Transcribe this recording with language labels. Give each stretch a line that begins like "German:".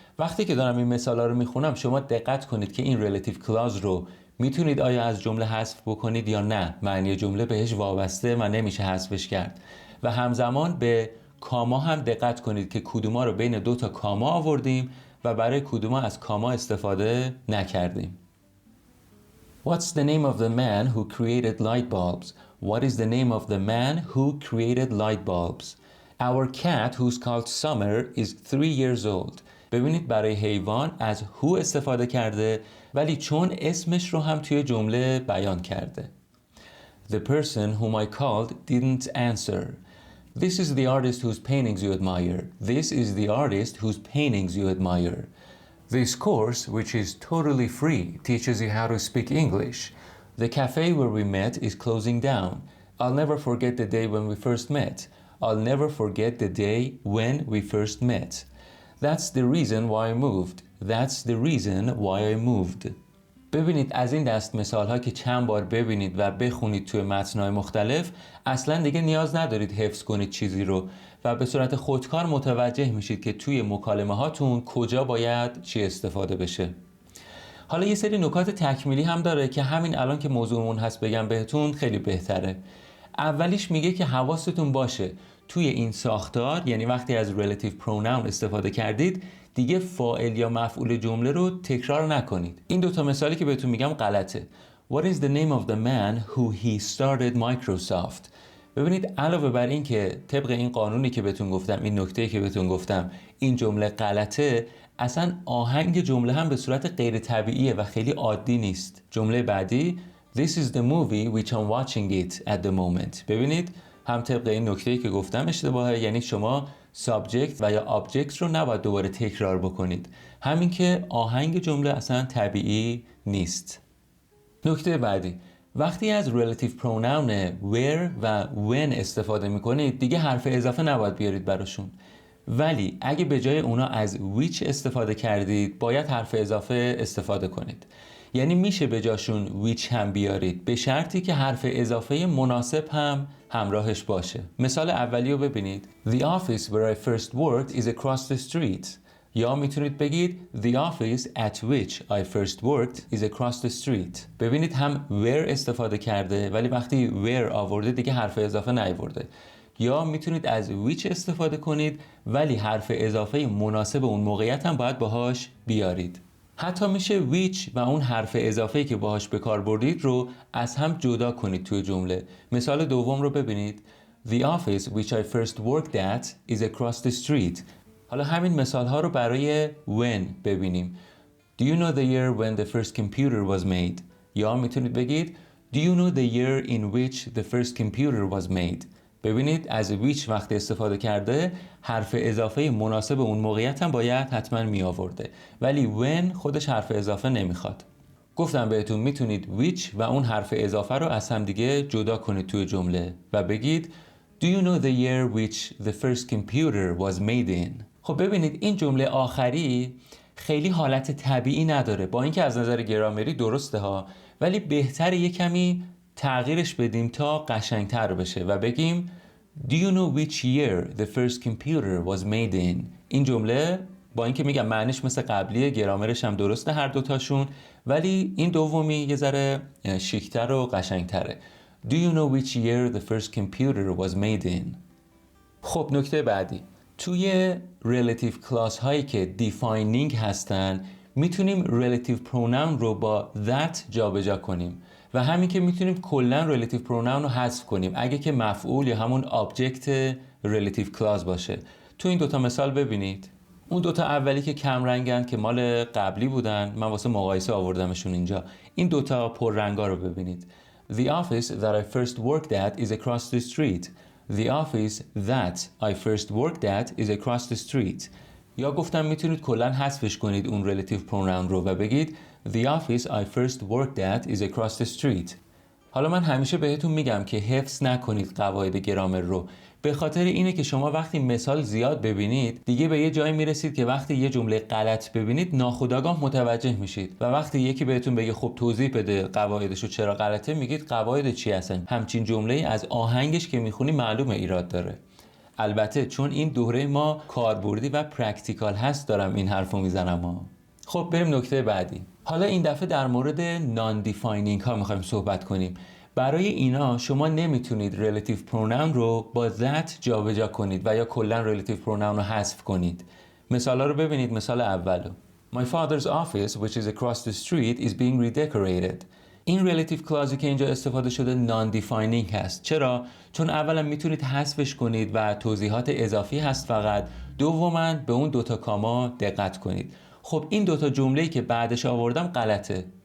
Persian: وقتی که دارم این مثالا رو میخونم شما دقت کنید که این relative clause رو میتونید آیا از جمله حذف بکنید یا نه. معنی جمله بهش وابسته و نمیشه حذفش کرد. و همزمان به کاما هم دقت کنید که کدوما رو بین 2 تا کاما آوردیم و برای کدوما از کاما استفاده نکردیم.
English: What's the name of the man who created light bulbs? What is the name of the man who created light bulbs? Our cat who's called Summer is 3 years old.
Persian: ببینید برای حیوان از who استفاده کرده ولی چون اسمش رو هم توی جمله بیان کرده.
English: The person whom I called didn't answer. This is the artist whose paintings you admire. This is the artist whose paintings you admire. This course, which is totally free, teaches you how to speak English. The cafe where we met is closing down. I'll never forget the day when we first met. I'll never forget the day when we first met. That's the reason why I moved. That's the reason why I moved.
Persian: ببینید از این دست مثال ها که چند بار ببینید و بخونید توی متن‌های مختلف اصلا دیگه نیاز ندارید حفظ کنید چیزی رو و به صورت خودکار متوجه میشید که توی مکالمه هاتون کجا باید چی استفاده بشه. حالا یه سری نکات تکمیلی هم داره که همین الان که موضوعمون هست بگم بهتون خیلی بهتره. اولیش میگه که حواستون باشه توی این ساختار، یعنی وقتی از relative pronoun استفاده کردید دیگه فاعل یا مفعول جمله رو تکرار نکنید. این 2 تا مثالی که بهتون میگم غلطه.
English: What is the name of the man who he started Microsoft?
Persian: ببینید علاوه بر این که طبق این قانونی که بهتون گفتم، این نکته‌ای که بهتون گفتم این جمله غلطه، اصلا آهنگ جمله هم به صورت غیر طبیعیه و خیلی عادی نیست. جمله بعدی
English: This is the movie which I'm watching it at the moment.
Persian: ببینید هم طبق این نکته‌ای که گفتم اشتباهه، یعنی شما سابجکت و یا آبجکت رو نباید دوباره تکرار بکنید. همین که آهنگ جمله اصلا طبیعی نیست. نکته بعدی، وقتی از relative pronoun where و when استفاده میکنید دیگه حرف اضافه نباید بیارید براشون. ولی اگه به جای اونا از which استفاده کردید باید حرف اضافه استفاده کنید. یعنی میشه به جاشون which هم بیارید به شرطی که حرف اضافه مناسب هم همراهش باشه. مثال اولی رو ببینید.
English: The office where I first worked is across the street.
Persian: یا میتونید بگید
English: The office at which I first worked is across the street.
Persian: ببینید هم where استفاده کرده ولی وقتی where آورده دیگه حرف اضافه نیاورده. یا میتونید از which استفاده کنید ولی حرف اضافه مناسب اون موقعیت هم باید باهاش بیارید. حتی میشه which و اون حرف اضافه‌ای که باهاش به کار بردید رو از هم جدا کنید توی جمله. مثال دوم رو ببینید.
English: The office which I first worked at is across the street.
Persian: حالا همین مثال ها رو برای when ببینیم.
English: Do you know the year when the first computer was made?
Persian: یا میتونید بگید
English: Do you know the year in which the first computer was made?
Persian: ببینید از which وقتی استفاده کرده حرف اضافه مناسب اون موقعیت هم باید حتما می آورده ولی when خودش حرف اضافه نمیخواد. گفتم بهتون میتونید which و اون حرف اضافه رو از هم دیگه جدا کنید توی جمله و بگید
English: Do you know the year which the first computer was made in?
Persian: خب ببینید این جمله آخری خیلی حالت طبیعی نداره، با اینکه از نظر گرامری درسته ها، ولی بهتره یه کمی تغییرش بدیم تا قشنگتر بشه و بگیم
English: Do you know which year the first computer was made in?
Persian: این جمله با اینکه میگم معنیش مثل قبلیه، گرامرش هم درسته هر دوتاشون، ولی این دومی یه ذره شیکتر و قشنگتره.
English: Do you know which year the first computer was made in?
Persian: خب نکته بعدی، توی relative clause هایی که defining هستن میتونیم relative pronoun رو با that جابجا کنیم. و همین که میتونیم کلا ریلیتیو پروناون رو حذف کنیم اگه که مفعول یا همون آبجکت ریلیتیو کلاز باشه. تو این دوتا مثال ببینید. اون دوتا اولی که کم رنگن که مال قبلی بودن، من واسه مقایسه آوردمشون اینجا. این دوتا پر رنگا رو ببینید.
English: The office that I first worked at is across the street. The office that I first worked at is across the street.
Persian: یا گفتم میتونید کلا حذفش کنید اون relative pronoun رو و بگید
English: The office I first worked at is across the street.
Persian: حالا من همیشه بهتون میگم که حفظ نکنید قواعد گرامر رو. به خاطر اینه که شما وقتی مثال زیاد ببینید دیگه به یه جایی میرسید که وقتی یه جمله غلط ببینید ناخودآگاه متوجه میشید و وقتی یکی بهتون بگه خب توضیح بده قواعدشو چرا غلطه، میگید قواعد چی هستن؟ همچین جمله‌ای از آهنگش که میخونی معلومه ایراد داره. البته چون این دوره ما کاربردی و پرکتیکال هست دارم این حرفو میزنم. خب بریم نکته بعدی. حالا این دفعه در مورد نان دیفاینینگ ها میخوایم صحبت کنیم. برای اینا شما نمیتونید relative pronoun رو با that جابجا کنید و یا کلا relative pronoun رو حذف کنید. مثالا رو ببینید. مثال اولو
English: My father's office which is across the street is being redecorated.
Persian: این relative clause که اینجا استفاده شده non-defining هست. چرا؟ چون اولا میتونید حذفش کنید و توضیحات اضافی هست فقط. دوما به اون دوتا کاما دقت کنید. خب این دوتا جمله‌ای که بعدش آوردم غلطه.